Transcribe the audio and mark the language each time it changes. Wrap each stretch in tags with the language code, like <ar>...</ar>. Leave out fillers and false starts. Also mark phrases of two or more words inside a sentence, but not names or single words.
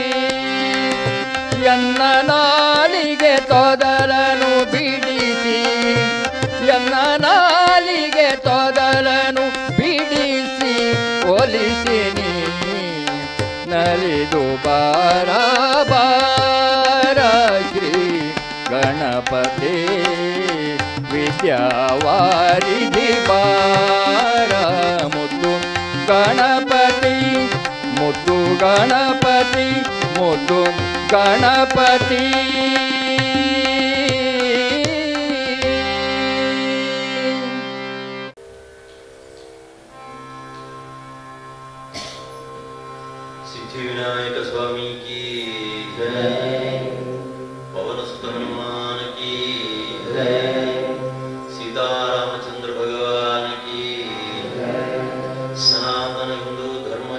<kn>ಎನ್ನ ನಾಲಿಗೆ ತೊದಲನು ಬಿಡಿಸಿ, ಎನ್ನ ನಾಲಿಗೆ ತೊದಲನು ಬಿಡಿಸಿ ಒಲಿಸಿನಿ ನಲಿದು ಬಾರ ಬಾರ ಶ್ರೀ ಗಣಪತಿ. ವಿದ್ಯಾವಾರಿಧಿ ಬಾರ ಮುದ್ದು ಗಣಪತಿ. ಮುದ್ದು ಗಣಪತಿ ಮುದ್ದು ಗಣಪತಿ.</kn> <hi>सिद्धिविनायक स्वामी की जय, पवन सुत हनुमान की जय, सीतारामचंद्र भगवान की जय, सनातन हिंदू धर्म</hi>